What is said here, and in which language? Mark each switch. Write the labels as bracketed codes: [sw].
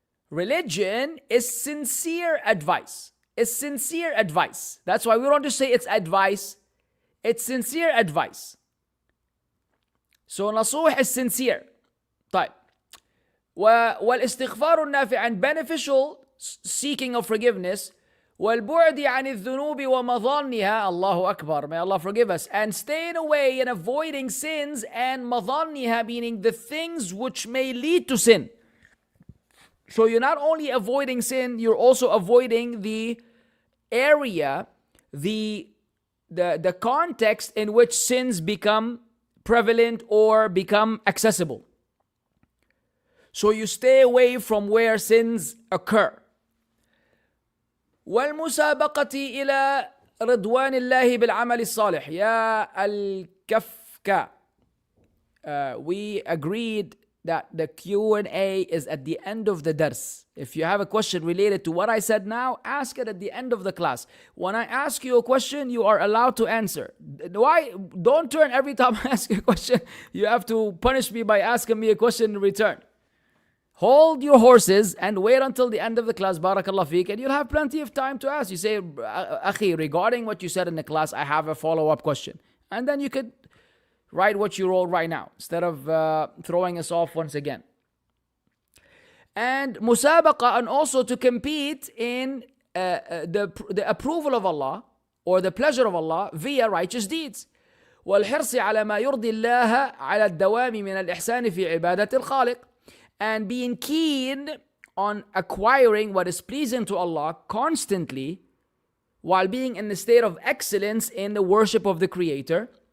[en] Religion is sincere advice. That's why we don't just say it's advice. It's sincere advice. So نصوح is sincere. [ar] طيب. والاستغفار النافع [en] and beneficial seeking of forgiveness. [ar] والبعد عن الذنوب ومظانها. [en] Allahu Akbar. May Allah forgive us. And staying away and avoiding sins and مظانها, meaning the things which may lead to sin. So you're not only avoiding sin, you're also avoiding the area, the context in which sins become prevalent or become accessible. So you stay away from where sins occur. [ar] والمسابقة إلى رضوان الله بالعمل الصالح. يا الكفكة. [en] We agreed that the Q&A is at the end of the dars. If you have a question related to what I said now, ask it at the end of the class. When I ask you a question, you are allowed to answer. Why? Don't turn every time I ask you a question. You have to punish me by asking me a question in return. Hold your horses and wait until the end of the class, barakallah feek, and you'll have plenty of time to ask. You say, Akhi, regarding what you said in the class, I have a follow-up question. And then you could write what you wrote right now, instead of throwing us off once again. And musabaqa, and also to compete in the approval of Allah, or the pleasure of Allah, via righteous deeds. [ar] والحرص على ما يرضي الله على الدوام من الإحسان في عبادة الخالق. [en] And being keen on acquiring what is pleasing to Allah constantly, while being in the state of excellence in the worship of the Creator.